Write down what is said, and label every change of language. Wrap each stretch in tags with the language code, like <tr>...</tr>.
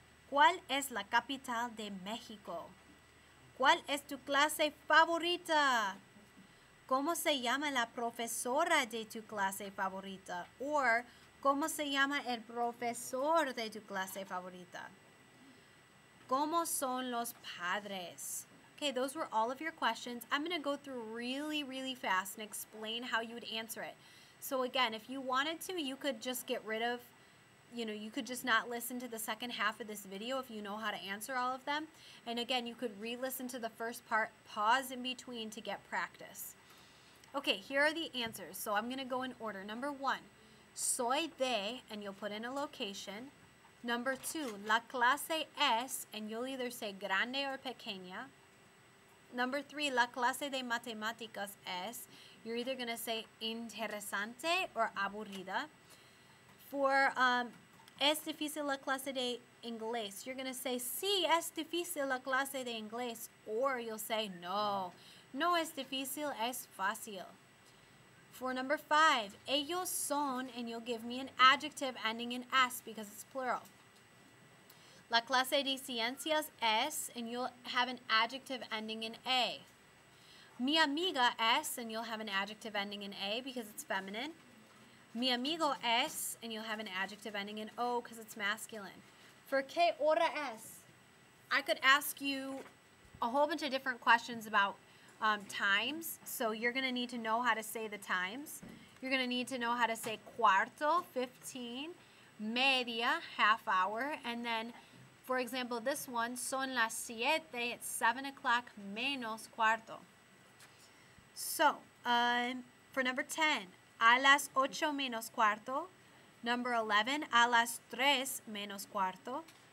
<es>¿Cuál es la capital de México? ¿Cuál es tu clase favorita? ¿Cómo se llama la profesora de tu clase favorita?</es> <en>Or,</en> <es>¿cómo se llama el profesor de tu clase favorita? ¿Cómo son los padres?</es> <en>Okay, those were all of your questions. I'm going to go through really fast and explain how you would answer it. So again, if you wanted to, you could just get rid of, you could just not listen to the second half of this video if you know how to answer all of them. And again, you could re-listen to the first part, pause in between to get practice. Okay, here are the answers. So I'm going to go in order. Number 1,</en> <es>soy de,</es> <en>and you'll put in a location. Number 2,</en> <es>la clase es,</es> <en>and you'll either say grande or pequeña. Number 3,</en> <es>la clase de matemáticas es,</es> <en>you're either going to say interesante or aburrida. For</en> <es>es difícil la clase de inglés,</es> <en>you're going to say</en> <es>sí, es difícil la clase de inglés,</es> <en>or you'll say</en> <es>no, no es difícil, es fácil.</es> <en>For number 5,</en> <es>ellos son,</es> <en>and you'll give me an adjective ending in s because it's plural.</en> <es>La clase de ciencias es,</es> <en>and you'll have an adjective ending in a.</en> <es>Mi amiga es,</es> <en>and you'll have an adjective ending in a because it's feminine.</en> <es>Mi amigo es,</es> <en>and you'll have an adjective ending in o because it's masculine. For</en> <es>qué hora es,</es> <en>I could ask you a whole bunch of different questions about times. So you're going to need to know how to say the times. You're going to need to know how to say cuarto, 15, media, half hour, and then, for example, this one,</en> <es>son las 7,</es> <en>it's 7 o'clock</en> <es>menos cuarto.</es> <en>So, for number 10,</en> <es>a las 8 menos cuarto.</es> <en>Number 11,</en> <es>a las 3 menos cuarto.</es>